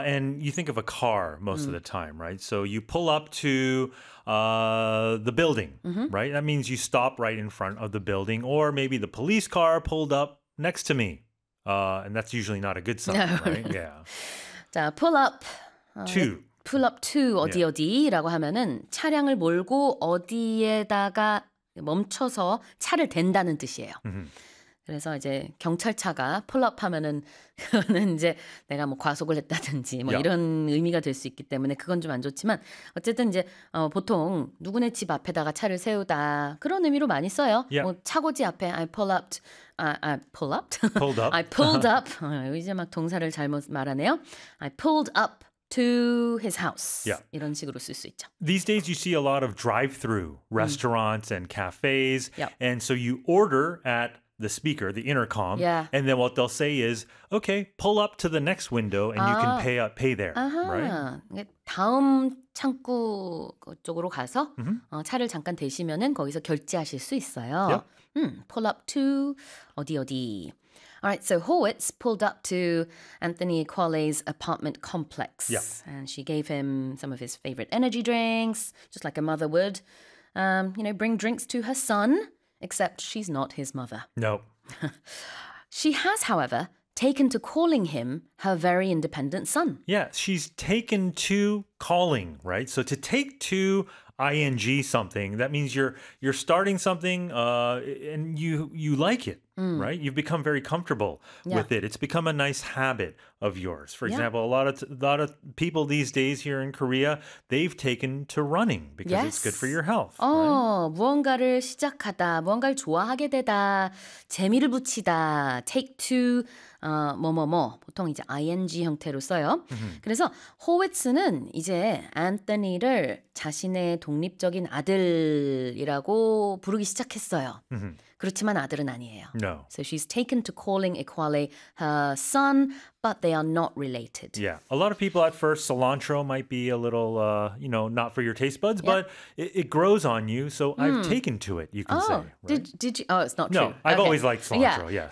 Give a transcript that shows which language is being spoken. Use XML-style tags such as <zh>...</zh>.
<en>And you think of a car most of the time, right? So you pull up to the building, right? That means you stop right in front of the building or maybe the police car pulled up next to me. And that's usually not a good sign, right? Yeah. 자, pull up. To. Pull up to 어디 yeah.</en> <ko>어디라고 하면은 차량을 몰고 어디에다가 멈춰서 차를 댄다는 뜻이에요.</ko> <en>Mm-hmm.</en> <ko>그래서 이제 경찰차가 pull-up 하면은 그거는 이제 내가 뭐 과속을 했다든지 뭐 yep. 이런 의미가 될 수 있기 때문에 그건 좀 안 좋지만 어쨌든 이제 보통 누구네 집 앞에다가 차를 세우다 그런 의미로 많이 써요.</ko> <en>Yep.</en> <ko>뭐 차고지 앞에</ko> <en>I pull up, I pull up, pulled up, I pulled up.</en> <ko>이제 막 동사를 잘못 말하네요.</ko> <en>I pulled up. To his house. Yeah.</en> <ko>이런 식으로 쓸 수 있죠.</ko> <en>These days you see a lot of drive-through restaurants and cafes. Yep. And so you order at the speaker, the intercom. Yeah. And then what they'll say is, okay, pull up to the next window and you can pay up, pay there. Right?</en> <ko>다음 창구 쪽으로 가서 차를 잠깐 대시면은 거기서 결제하실 수 있어요.</ko> <en>Yep. Pull up to</en> <ko>어디 어디.</ko> <en>All right, so Horwitz pulled up to Anthony Quale's apartment complex. Yep. And she gave him some of his favorite energy drinks, just like a mother would. You know, bring drinks to her son, except she's not his mother. Nope. She has, however, taken to calling him her very independent son. Yeah, she's taken to calling, right? So to take to ing something, that means you're starting something and you like it, right? You've become very comfortable with it. It's become a nice habit of yours. For example, a lot of people these days here in Korea, they've taken to running because it's good for your health. Oh, right?</en> <ko>무언가를 시작하다, 무언가를 좋아하게 되다, 재미를 붙이다, take to 뭐뭐뭐, 보통 이제 ing 형태로 써요.</ko> <en>Mm-hmm.</en> <ko>그래서 호웨츠는 이제 안토니를 자신의 독립적인 아들이라고 부르기 시작했어요.</ko> <en>Mm-hmm.</en> <ko>그렇지만 아들은 아니에요.</ko> <en>No. So she's taken to calling Equale her son, but they are not related. Yeah. A lot of people at first, cilantro might be a little, you know, not for your taste buds, but it grows on you. So I've taken to it, you can say. Right? Did you? Oh, it's not true. No, I've always liked cilantro, yes.</en>